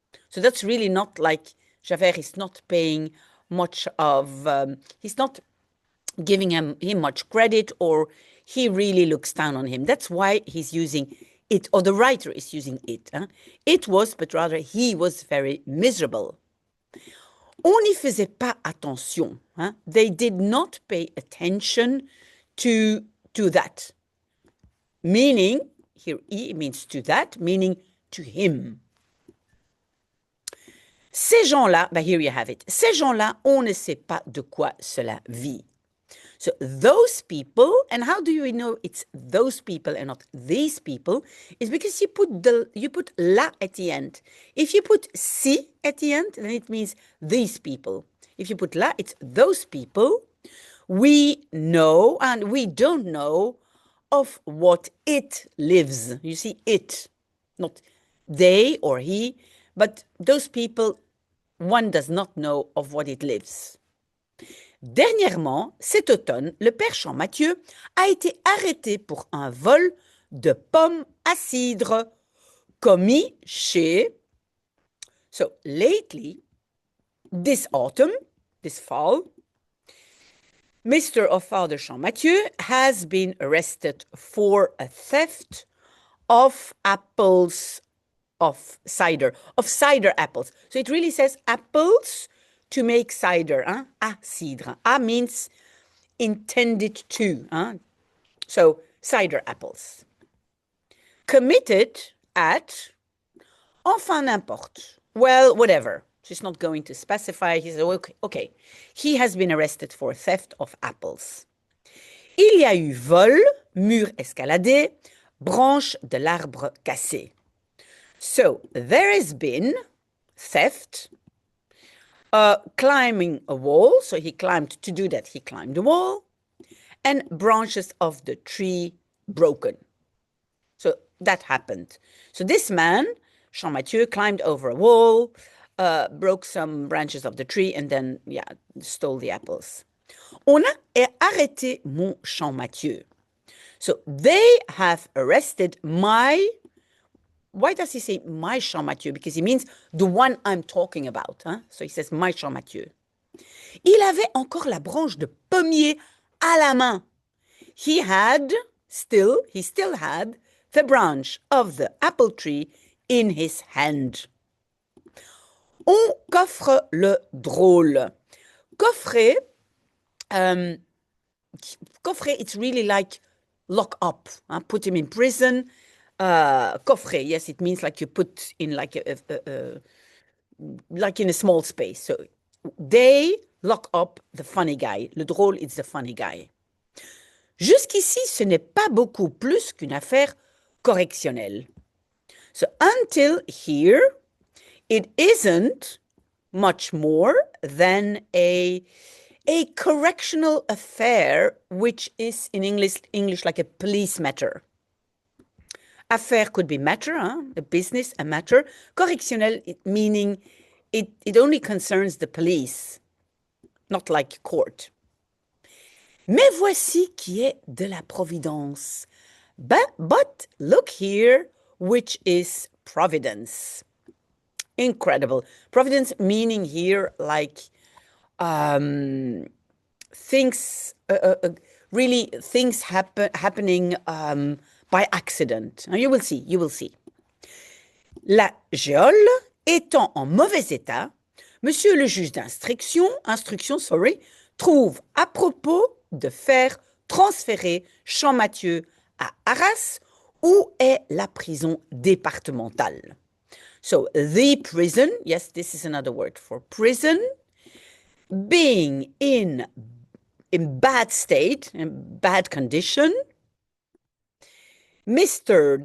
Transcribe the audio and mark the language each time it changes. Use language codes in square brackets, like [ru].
[en] So that's really not like Javert is not paying much of, he's not giving him much credit, or he really looks down on him. That's why he's using it, or the writer is using it. It was, but rather he was very miserable. [fr] On n'y faisait pas attention. [en] They did not pay attention to that. Meaning, here he means to that, meaning to him. Ces gens-là, here you have it. [fr] Ces gens-là, on ne sait pas de quoi cela vit. [en] So those people, and how do you know it's those people and not these people, is because you put la at the end. If you put si at the end, then it means these people. If you put la, it's those people. We know and we don't know of what it lives. You see, it, not they or he, but those people, one does not know of what it lives. [fr] Dernièrement, cet automne, le père Champmathieu a été arrêté pour un vol de pommes à cidre commis chez... [en] So, lately, this autumn, this fall, Mr. or Father Champmathieu has been arrested for a theft of apples of cider apples. So it really says apples to make cider. Hein? À cidre. À means intended to. Hein? So cider apples. Committed at, enfin n'importe. Well, whatever. She's not going to specify. He said, okay. He has been arrested for theft of apples. [fr] Il y a eu vol, mur escaladé, branche de l'arbre cassé. [en] So, there has been theft, climbing a wall. So, he climbed, to do that, he climbed the wall, and branches of the tree broken. So, that happened. So, this man, Champmathieu, climbed over a wall, broke some branches of the tree, and then, stole the apples. [fr] On a arrêté mon Champmathieu. [en] So, they have arrested my... Why does he say my Champmathieu? Because he means the one I'm talking about. Hein? So he says my Champmathieu. [fr] Il avait encore la branche de pommier à la main. [en] He still had the branch of the apple tree in his hand. On coffre le drôle. Coffrer, it's really like lock up, hein? Put him in prison. Coffret, yes, it means like you put in like like in a small space. So they lock up the funny guy. Le drôle, it's the funny guy. [fr] Jusqu'ici, ce n'est pas beaucoup plus qu'une affaire correctionnelle. [en] So until here, it isn't much more than a correctional affair, which is in English like a police matter. Affaire could be matter, hein? A business, a matter. Correctionnel, meaning it only concerns the police, not like court. Mais voici qui est de la providence. But look here, which is providence. Incredible. Providence meaning here like things, really things happening by accident. You will see. [fr] La geôle étant en mauvais état, monsieur le juge d'instruction, trouve à propos de faire transférer Champmathieu à Arras, où est la prison départementale. [en] So, the prison, yes, this is another word for prison, being in bad state, in bad condition, Mr.